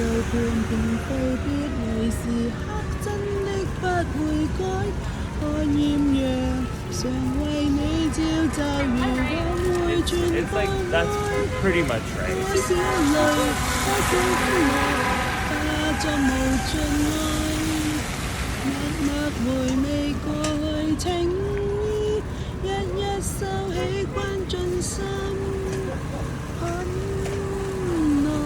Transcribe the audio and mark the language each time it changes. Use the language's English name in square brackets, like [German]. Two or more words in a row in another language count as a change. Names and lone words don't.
[Chinese] 片片非別離時刻，真的不會改。看豔陽常為你照就如往會全 [English] It's [Chinese] 放 [English] like that's [Chinese] 開。 [English] pretty much [Chinese] 多 [English] right. [Chinese] 少淚，多少歡樂，化作無盡愛。默默回味過去情意，一一收起關進心很耐。